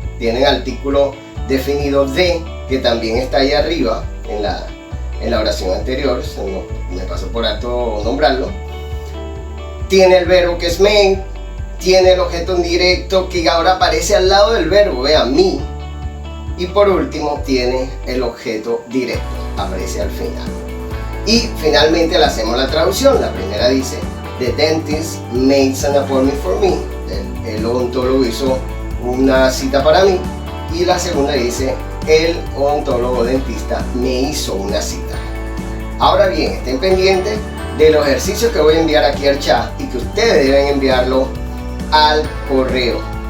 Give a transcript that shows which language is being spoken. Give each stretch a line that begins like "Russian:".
Spanish: tienen artículo definido de, que también está ahí arriba en la oración anterior, me pasó por alto nombrarlo. Tiene el verbo que es made, tiene el objeto indirecto que ahora aparece al lado del verbo, vean, me. Y por último tiene el objeto directo, aparece al final. Y finalmente le hacemos la traducción. La primera dice:
English: The dentist made an appointment for me.
Spanish: El odontólogo hizo una cita para mí. Y la segunda dice: el odontólogo dentista me hizo una cita. Ahora bien, estén pendientes de los ejercicios que voy a enviar aquí al chat y que ustedes deben enviarlo al correo.